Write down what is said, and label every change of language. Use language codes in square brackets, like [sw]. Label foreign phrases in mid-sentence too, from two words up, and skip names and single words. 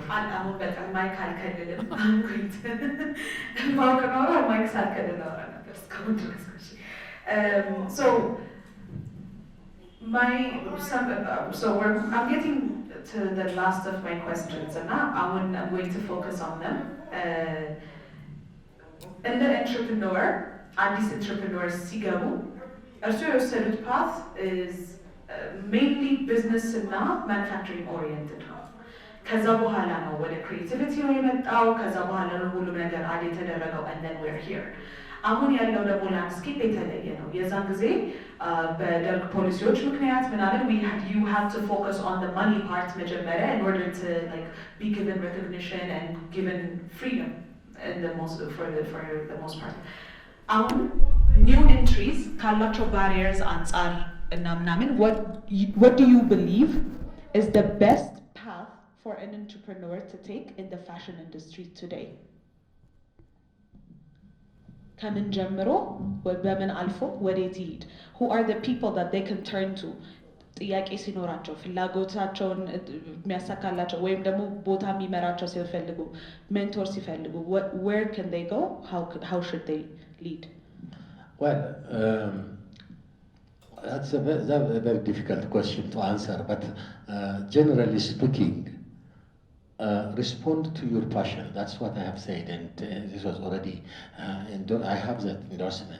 [en] I'm going to so I'm getting to the last of my questions, and now I'm going to focus on them. And the entrepreneur, and these entrepreneurs, Sigamu, your path is mainly business and not manufacturing oriented. [am] ከዛ በኋላ ነው ወደ ክሬቲቪቲ ነው የመጣው። ከዛ በኋላ ነው ሁሉም ነገር አድ የተደረገው [en] and then we're here። [am] አሁን ያለው ደግሞ ላንድስኬፕ የተለየ ነው። የዛን ጊዜ በደርግ ፖሊሲዎች ምክንያት ምናምን [en] you have to focus on the money part መጀመሪያ in order to like be given recognition and given freedom in the most for the most part። አሁን new entries [am] ካላቸው barriers አንጻር እና ምናምን [en] what do you believe is the best path for an entrepreneur to take in the fashion industry today? [am] ከምን ጀምሮ በምን አልፎ ወዴት ይሄድ? [en] Who are the people that they can turn to? [am] ጥያቄ ሲኖራቸው ፍላጎታቸውን የሚያሳካላቸው ወይም ደግሞ ቦታ የሚመራቸው ሲፈልጉ ሜንቶር ሲፈልጉ [en] where can they go? How should they lead? Well, that's a very difficult question to answer, but generally speaking, respond to your passion. That's what I have said, and this was already, I have that endorsement.